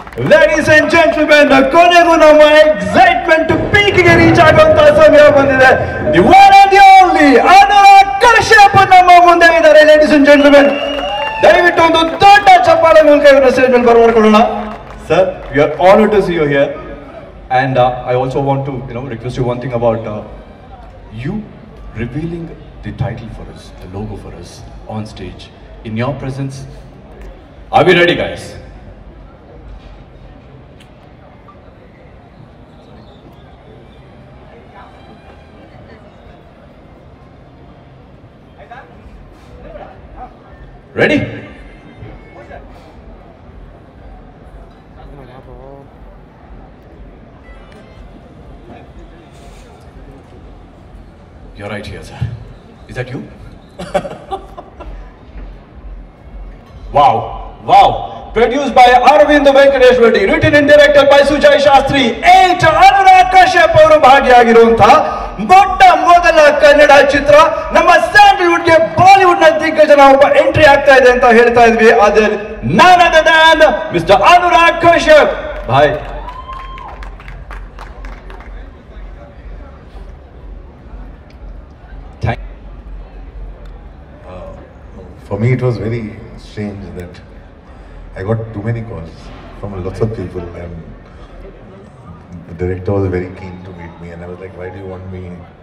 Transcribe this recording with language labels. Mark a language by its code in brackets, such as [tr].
[en] Ladies and gentlemen, [kn] ಕೊನೆಗೂ ನಮ್ಮ excitement ಪೀಕ್ಗೆ reach ಆಗುವಂತಹ ಸಮಯ ಬಂದಿದೆ. [en] The one and the only Anurag Kashyap [kn] ನಮ್ಮ ಮುಂದೆ ಇದ್ದಾರೆ. [en] ladies and gentlemen, [kn] ದಯವಿಟ್ಟು ಒಂದು ದೊಡ್ಡ ಚಪ್ಪಾಳೆ ಮೂಲಕ ಇವರ ಸ್ಟೇಜ್ ಮೇಲೆ ಬರಮಾಡ್ಕೊಳ್ಳೋಣ. Sir, [en] we are honored to see you here, and I also want to request you one thing about you revealing the title for us, the logo for us on stage in your presence. Are we ready, guys? Ready? You're right here, sir. Is that you? Wow! Wow! Produced by Arvind Venkatesh Reddy, written and directed by Sujay Shastri. [kn] 8 Anurag Kashyap ಅವರು ಭಾಗಿಯಾಗಿರುವಂತಹ ದೊಡ್ಡ ಮೊದಲ ಕನ್ನಡ ಚಿತ್ರ. ನಮ್ಮ ಸ್ಯಾಂಡಲ್ವುಡ್ಗೆ Bollywood ನ ದಿಗ್ಗಜನ ಒಬ್ಬ entry ಆಗ್ತಾ ಇದೆ ಅಂತ ಹೇಳ್ತಾ ಇದ್ವಿ. ಅದೇ [en] none other than Mr. [kn] Anurag Kashyap. [en] Bye. For me, it was very strange that I got too many calls from lots of people, and the director was very keen to meet me, and I was like, "Why do you want me?"